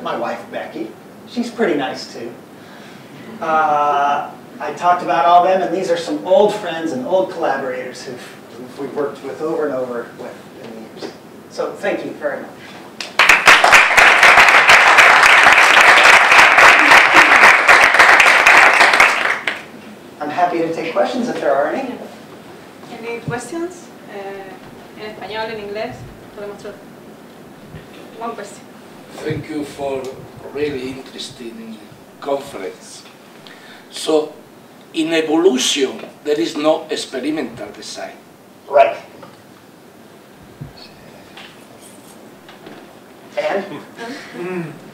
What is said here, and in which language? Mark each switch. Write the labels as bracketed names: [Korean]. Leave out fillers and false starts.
[English] My wife, Becky, she's pretty nice too. I talked about all them, and these are some old friends and old collaborators who we've worked with over and over with in the years. So thank you very much. I'm happy to take questions if there are any. Any questions? [Spanish] En español, en inglés, podemos traducir. [English] One question. Thank you for really interesting conference. So, in evolution, there is no experimental design. Right. And?